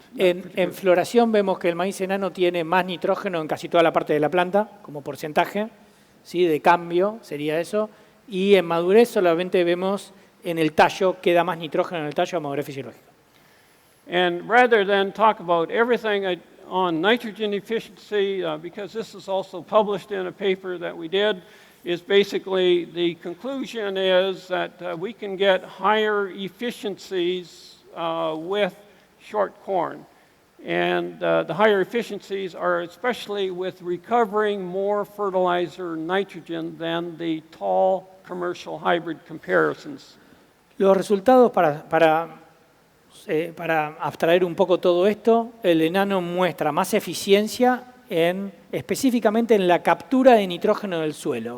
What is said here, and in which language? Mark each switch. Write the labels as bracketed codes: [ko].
[es] En floración vemos que el maíz enano tiene más nitrógeno en casi toda la parte de la planta, como porcentaje, ¿sí? De cambio sería eso. Y en madurez solamente vemos en el tallo, queda más nitrógeno en el tallo a madurez fisiológica. [en] And rather than talk about everything on nitrogen efficiency, because this is also published in a paper that we did, is basically the conclusion is that we can get higher efficiencies with short corn. And the higher efficiencies are especially with recovering more fertilizer nitrogen than the tall commercial hybrid comparisons. [es] Los resultados para abstraer un poco todo esto, el enano muestra más eficiencia específicamente en la captura de nitrógeno del suelo.